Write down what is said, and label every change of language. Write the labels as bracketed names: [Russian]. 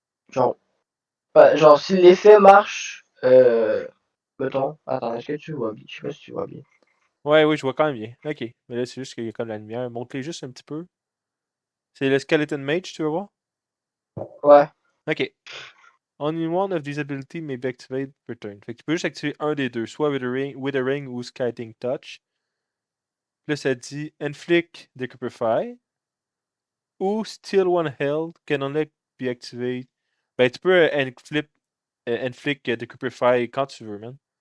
[French] Genre, genre si l'effet marche, mettons, attends, est-ce que tu vois bien? Je sais pas si tu vois bien. Ouais, oui, je vois quand même bien. Ok. Mais là, c'est juste qu'il y a comme la lumière. Montre-les juste un petit peu. C'est le Skeleton Mage, tu veux voir? Ouais. Ok. [English] Only one of these abilities may be activated per turn. [French] Fait que tu peux juste activer un des deux, soit Withering ou Scathing Touch. Puis là, ça dit [English] Inflict Decrepify ou Steal One Health can only be activated. [French] Ben, tu peux Inflict Decrepify quand tu veux, man.